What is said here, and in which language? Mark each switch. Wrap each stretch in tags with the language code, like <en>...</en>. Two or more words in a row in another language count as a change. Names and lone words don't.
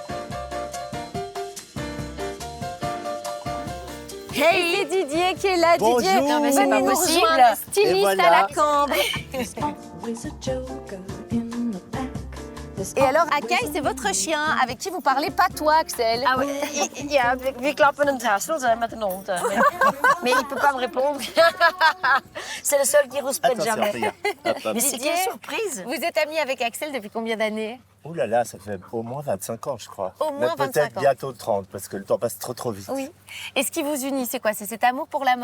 <fr>Hey, c'est Didier qui est là. Bonjour. Didier, non, mais c'est pas venez nous possible. rejoindre, styliste voilà. à la Cambre. Et alors, Akai, c'est votre chien avec qui vous parlez pas toi, Axel. Ah oui,</fr> <nl>ja, we klappen hem hassel met een hond.</nl> <fr>Mais il peut pas me répondre. C'est le seul qui rouspète Attention, jamais. regarde. Hop, hop. Mais c'est Didier, quelle surprise. Vous êtes ami avec Axel depuis combien d'années? Ouh là là, ça fait au moins 25 ans, je crois. Au moins 25 peut-être ans. bientôt 30, parce que le temps passe trop vite. Oui. Et ce qui vous unit, c'est quoi? C'est cet amour pour la mode?</fr>